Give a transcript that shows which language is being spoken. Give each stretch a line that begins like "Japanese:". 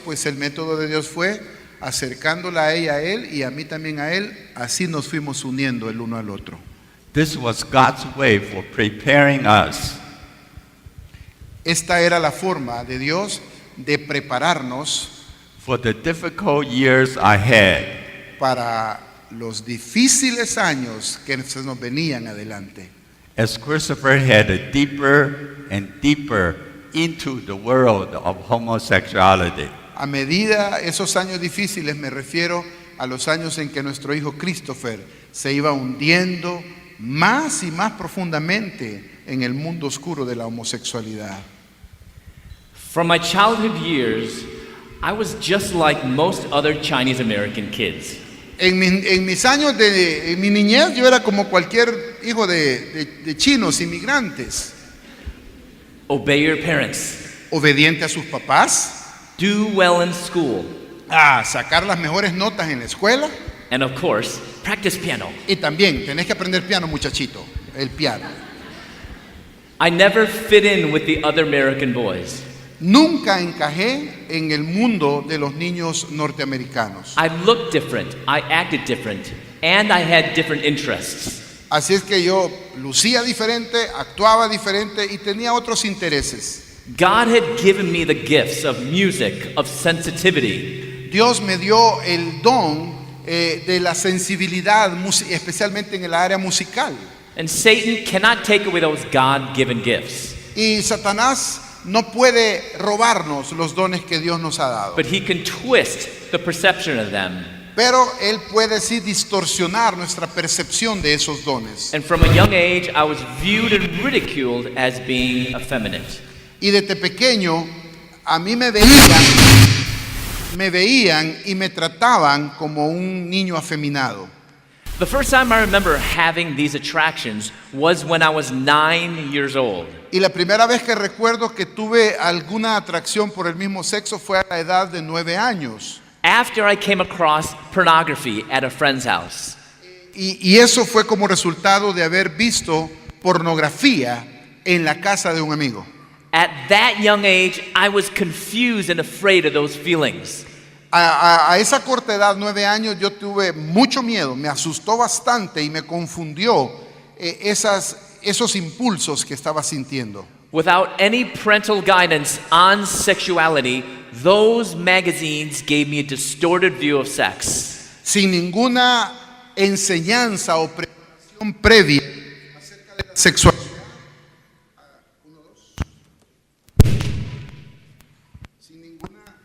Spanish: Pues el método de Dios fue acercándola a ella a Él y a mí también a Él. Así nos fuimos uniendo el uno al otro.
English: This was God's way for preparing us
Spanish: Esta era la forma de Dios de prepararnos
English: for the difficult years ahead.
Spanish: para los difíciles años que se nos venían adelante.
English: As Christopher headed deeper and deeper into the world of homosexuality.
Spanish: A medida esos años difíciles, me refiero a los años en que nuestro hijo Christopher se iba hundiendo más y más profundamente en el mundo oscuro de la homosexualidad.
English: From my childhood years, I was just like most other Chinese American kids.
Spanish: En mis años en mi niñez, yo era como cualquier hijo de chinos, inmigrantes.
English: Obey your parents.
Spanish: Obediente a sus papás,
English: Do well in school.
Spanish: a sacar las mejores notas en la escuela,
English: And of course, practice piano.
Spanish: Y también tenés que aprender piano, muchachito, el piano.
English: I never fit in with the other American boys.
Spanish: Nunca encajé en el mundo de los niños norteamericanos.
English: I looked different, I acted different, and I had different interests.
Spanish: Así es que yo lucía diferente, actuaba diferente y tenía otros intereses.
English: God had given me the gifts of music, of sensitivity.
Spanish: Dios me dio el don de la sensibilidad, especialmente en el área musical.
English: And Satan cannot take away those God-given gifts.
Spanish: Y Satanás no puede robarnos los dones que Dios nos ha dado.
English: But he can twist the perception of them.
Spanish: Pero Él puede sí distorsionar nuestra percepción de esos dones.
English: And from a young age, I was viewed and ridiculed as being effeminate.
Spanish: Y desde pequeño a mí me veían y me trataban como un niño afeminado.
English: The first time I remember having these attractions was when I was 9 years old.
Spanish: Y la primera vez que recuerdo que tuve alguna atracción por el mismo sexo fue a la edad de 9 años.
English: After I came across pornography at a friend's house.
Spanish: Y eso fue como resultado de haber visto pornografía en la casa de un amigo.
English: At that young age, I was confused and afraid of those feelings.
Spanish: A esa corta edad, 9 años, yo tuve mucho miedo, me asustó bastante y me confundió esos impulsos que estaba sintiendo.
English: Without any parental guidance on sexuality, those magazines gave me a distorted view of sex.
Spanish: Sin ninguna enseñanza o preparación previa acerca de la sexualidad. Sin ninguna.